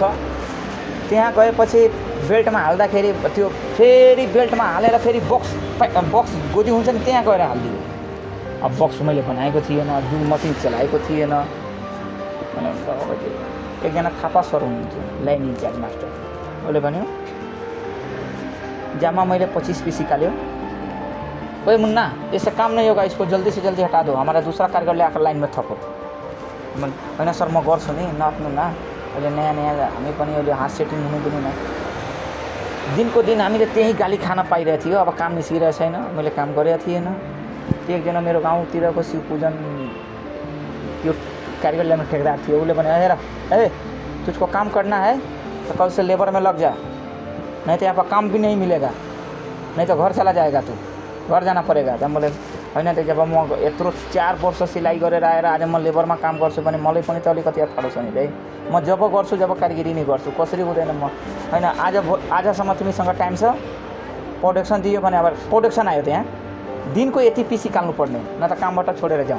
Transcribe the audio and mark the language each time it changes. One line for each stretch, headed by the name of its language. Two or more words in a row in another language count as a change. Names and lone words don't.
Nepali: त्यहाँ गएपछि बेल्टमा हाल्दाखेरि त्यो फेरि बेल्टमा हालेर फेरि बक्स गोजी हुन्छ नि, त्यहाँ गएर हालिदियो। अब बक्स मैले बनाएको थिएन, जुन मसिन चलाएको थिएन। एकजना थापा सर हुनुहुन्थ्यो,
English: line in-charge master.
Nepali: उसले भन्यो जामा मैले 25 पीस निकाल्यो।
Hindi: ओए मुन्ना, ऐसा काम नहीं होगा, इसको जल्दी से जल्दी हटा दो, हमारा दूसरा कारीगर आकर लाइन में थपो।
Nepali: होइन सर म गर्छु नि, नआफ्नु न, अहिले नयाँ हामी पनि अहिले हात सेटिङ हुनु पनि न। दिनको दिन हामीले त्यही गाली खान पाइरहेको थियो। अब काम निस्किरहेको छैन, मैले काम गरेको थिएन। त्यो एकजना मेरो गाउँतिरको शिवपूजन त्यो कारीगर ल्याउने ठेकेदार थियो। उसले भने हेर
Hindi: तुझको काम करना है तो कल से लेबर में लग जा, नहीं तो यहाँ पर काम भी नहीं मिलेगा, नहीं तो घर चला जाएगा, तू घर जाना परेगा।
Nepali: जब मैले होइन त जब म यत्रो 4 वर्ष सिलाइ गरेर आएर आज म लेबरमा काम गर्छु भने मलाई पनि त अलिकति अप्ठ्यारो छ नि भाइ। म जब गर्छु जब कारिगिरी नै गर्छु, कसरी हुँदैन म होइन। आजसम्म तिमीसँग टाइम छ, प्रोडक्सन दियो भने अब प्रोडक्सन आयो, त्यहाँ दिनको यति पिस निकाल्नु पर्ने, न त कामबाट छोडेर जाउँ।